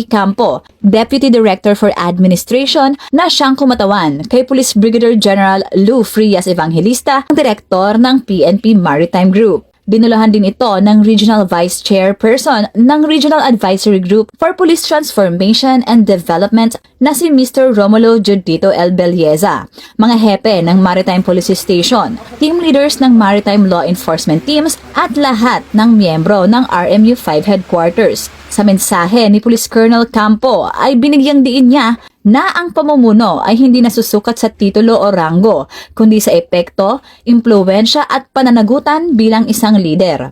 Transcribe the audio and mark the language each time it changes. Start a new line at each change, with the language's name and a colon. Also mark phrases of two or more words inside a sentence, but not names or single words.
Filipino: Campo, Deputy Director for Administration, na siyang kumatawan kay Police Brigadier General Lou Frias Evangelista, Direktor ng PNP Maritime Group. Dinulahan din ito ng Regional Vice Chairperson ng Regional Advisory Group for Police Transformation and Development na si Mr. Romulo Judito L. Belleza, mga hepe ng Maritime Police Station, team leaders ng Maritime Law Enforcement Teams at lahat ng miyembro ng RMU 5 Headquarters. Sa mensahe ni Police Colonel Campo ay binigyang diin niya na ang pamumuno ay hindi nasusukat sa titulo o ranggo, kundi sa epekto, impluwensya at pananagutan bilang isang leader.